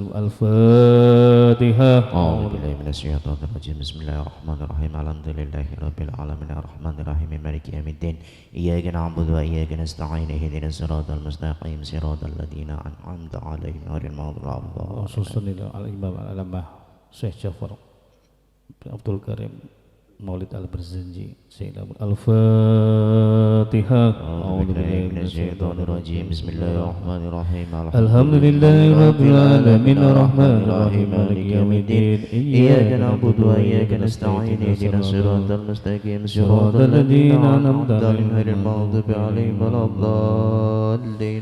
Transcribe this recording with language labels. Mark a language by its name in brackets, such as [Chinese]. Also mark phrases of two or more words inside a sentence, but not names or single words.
[Arabic] الفاتحة. أعوذ بالله من الشيطان الرجيم. بسم الله الرحمن الرحيم. الحمد لله رب العالمين الرحمن الرحيم مالك يوم الدين إياك نعبد وإياك نستعين اهدنا الصراط المستقيم صراط الذين أنعمت عليهم غير المغضوب عليهم. خصوصا على الإمام العلامة Syekh Jafar Abdul Karim Maulid Al-Barzanji. Al-Fatihah. أعوذ بالله من الشيطان الرجيم. بسم الله الرحمن الرحيم. الحمد لله رب العالمين الرحمن الرحيم مالك يوم الدين إياك نعبد وإياك نستعين اهدنا الصراط المستقيم صراط الذين أنعمت عليهم غير المغضوب عليهم ولا الضالين.